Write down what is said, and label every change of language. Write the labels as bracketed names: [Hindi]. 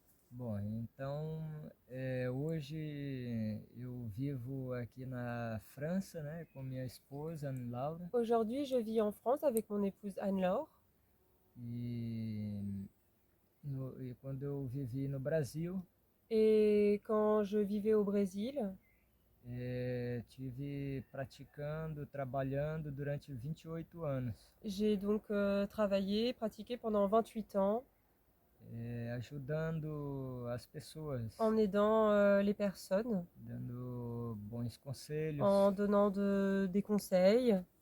[Portuguese] Bom, então hoje eu vivo aqui na França, né, com minha esposa, Anne Laura, [French] Aujourd'hui, je vis en France avec mon épouse Anne-Laure. [Portuguese] e, e quando eu vivi no Brasil, [French] Et quand je vivais au Brésil, [Portuguese] tive praticando, trabalhando durante 28 anos, [French] j'ai donc travaillé, pratiqué pendant 28 ans [Portuguese] ajudando as pessoas, [French] en aidant les personnes, [Portuguese] dando bons conselhos, [French] en donnant des conseils,